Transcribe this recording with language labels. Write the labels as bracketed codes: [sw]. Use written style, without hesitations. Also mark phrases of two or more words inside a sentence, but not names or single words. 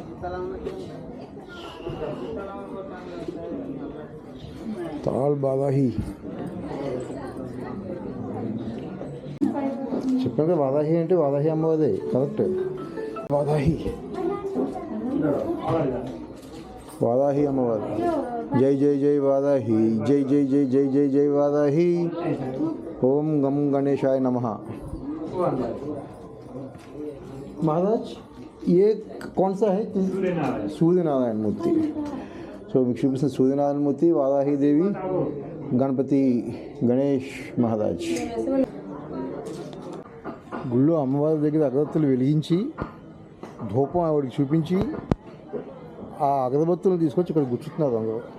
[te] తాల్ బాదాహి చెప్పాను కదా, వాదాహి అంటే వాదాహి అమ్మవాదే కరెక్ట్. వాదాహి అమ్మవారు. జై జై జై వాదాహి, జై జై జై జై జై జై వాదాహి. [sa] ॐ गं गणेशाय नमः. [hi] महाराज ये कौन सा है? सूर्यनारायण मूर्ति. [te] సో మీకు చూపిస్తున్న సూర్యనారాయణ మూర్తి, వారాహి దేవి, గణపతి గణేష్ మహారాజ్. గుళ్ళో అమ్మవారి దగ్గర అగరబత్తులు వెలిగించి ధూపం ఆవిడకి చూపించి ఆ అగరబత్తులను తీసుకొచ్చి ఇక్కడ గుచ్చుతున్నారు అందరూ.